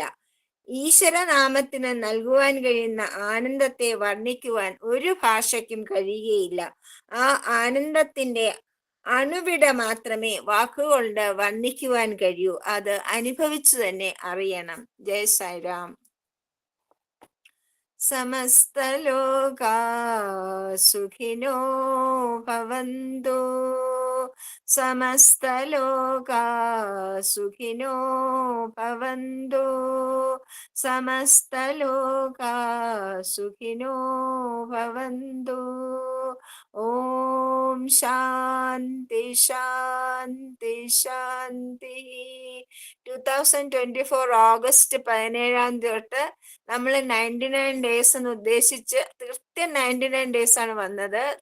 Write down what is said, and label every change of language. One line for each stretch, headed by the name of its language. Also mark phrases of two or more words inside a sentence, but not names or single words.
Malayalam: ഈശ്വരനാമത്തിന് നൽകുവാൻ കഴിയുന്ന ആനന്ദത്തെ വർണ്ണിക്കുവാൻ ഒരു ഭാഷയ്ക്കും കഴിയുകയില്ല. ആ ആനന്ദത്തിന്റെ അണുവിട മാത്രമേ വാക്കുകൊണ്ട് വർണ്ണിക്കുവാൻ കഴിയൂ. അത് അനുഭവിച്ചു തന്നെ അറിയണം. ജയ് സായിരാം.
Sanskrit: സമസ്തലോകാ സുഖിനോ ഭവന്തു. സമസ്തലോകാ സുഖിനോ ഭവന്തു. സമസ്തലോകാ സുഖിനോ ഭവന്തു. ഓം ശാന്തി ശാന്തി ശാന്തി.
Malayalam: 2024 ഓഗസ്റ്റ് 17 തൊട്ട് നമ്മൾ 99 ഡേയ്സ് എന്ന് ഉദ്ദേശിച്ച് കൃത്യം 99 ഡേയ്സ് ആണ് വന്നത്.